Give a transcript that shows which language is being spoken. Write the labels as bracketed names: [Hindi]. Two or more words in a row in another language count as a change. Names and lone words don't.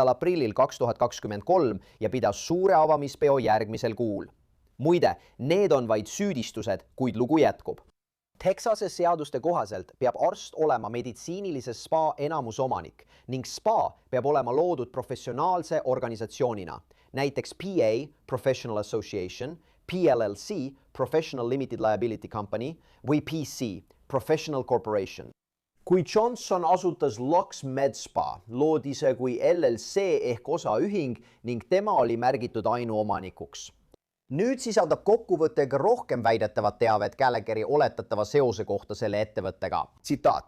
[Estonian] aprillil 2023 ja pidas suure avamispeo järgmisel kuul. Muide, need on vaid süüdistused, kuid lugu jätkub. Texase seaduste kohaselt peab arst olema meditsiinilise spa enamusomanik ning spa peab olema loodud professionaalse organisatsioonina, näiteks PA, [English] Professional Association, [Estonian] PLLC, [English] Professional Limited Liability Company [Estonian] või PC, [English] Professional Corporation. [Estonian] Kui Johnson asutas Lux Med Spa, loodi see kui LLC ehk osaühing ning tema oli märgitud ainuomanikuks. Nüüd sisaldab kokkuvõte ka rohkem väidetavat teavet Gallagheri oletatava seose kohta selle ettevõttega. Tsitaat.